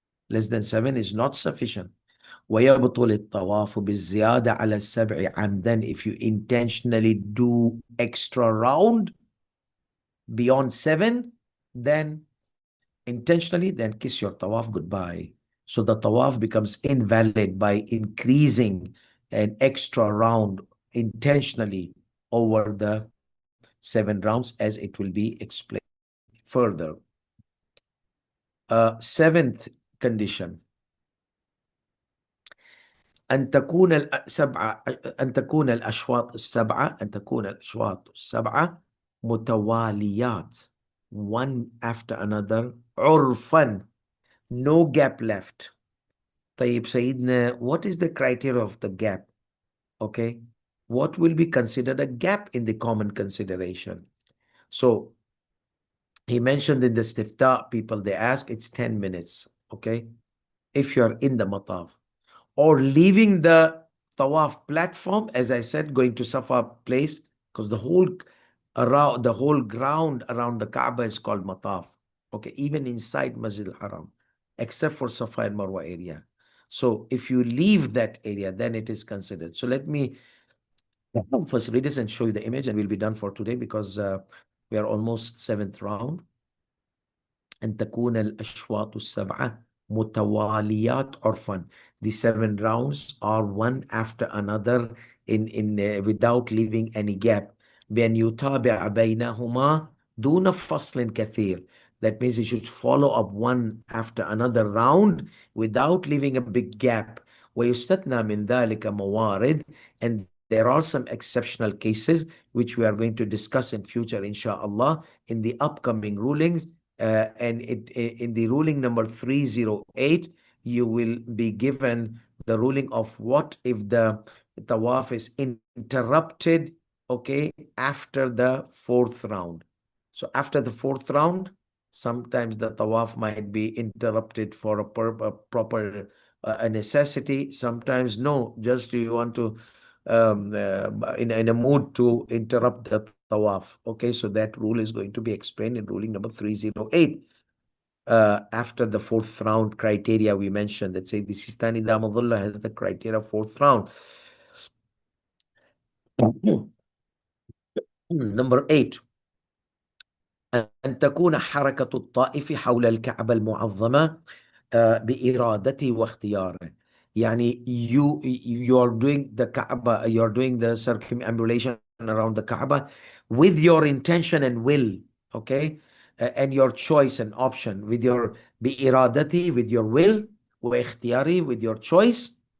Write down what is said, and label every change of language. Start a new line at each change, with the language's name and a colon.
English: Less than 7 is not sufficient.
Arabic: ويبطل الطواف بالزيادة على السبع عمدا,
English: if you intentionally do extra round beyond 7, then intentionally, then kiss your tawaf goodbye. So the tawaf becomes invalid by increasing an extra round intentionally over the 7 rounds, as it will be explained further. Seventh condition,
Arabic: أن تكون السبعة أن تكون الأشواط السبعة أن تكون الأشواط السبعة متواليات,
English: one after another,
Arabic: عرفا,
English: no gap left.
Arabic: طيب سيدنا,
English: what is the criteria of the gap? Okay, what will be considered a gap in the common consideration? So he mentioned in the istifta, people they ask, it's 10 minutes. Okay, if you're in the mataf or leaving the tawaf platform, as I said, going to Safa place, because the whole ground around the Kaaba is called mataf. Okay, even inside Masjid al-Haram, except for Safa and Marwa area. So if you leave that area, then it is considered. So let me first read this and show you the image, and we'll be done for today, because we are almost 7th round.
Arabic: أن تكون الأشواط السبعة متواليات عرفا.
English: The 7 rounds are one after another in without leaving any gap.
Arabic: بأن يتابع بينهما دون فصل كثير.
English: That means you should follow up one after another round without leaving a big gap.
Arabic: ويستثنى من ذلك موارد,
English: and there are some exceptional cases which we are going to discuss in future, inshallah, in the upcoming rulings. And in the ruling number 308, you will be given the ruling of what if the tawaf is interrupted, okay, after the 4th round. So after the 4th round, sometimes the tawaf might be interrupted for a proper a necessity. Sometimes no, just you want to in a mood to interrupt the tawaf. Okay, so that rule is going to be explained in ruling number 308. After the 4th round criteria we mentioned, that say the Sistani Damadullah has the criteria 4th round. Number 8,
Arabic: أن تكون حركة الطائف حول الكعبة المعظمة بإرادته واختياره.
English: يعني you are doing the Kaaba, you are doing the circumambulation around the Kaaba with your intention and will, okay, and your choice and option, with your بإرادته, with your will, واختياره, with your choice.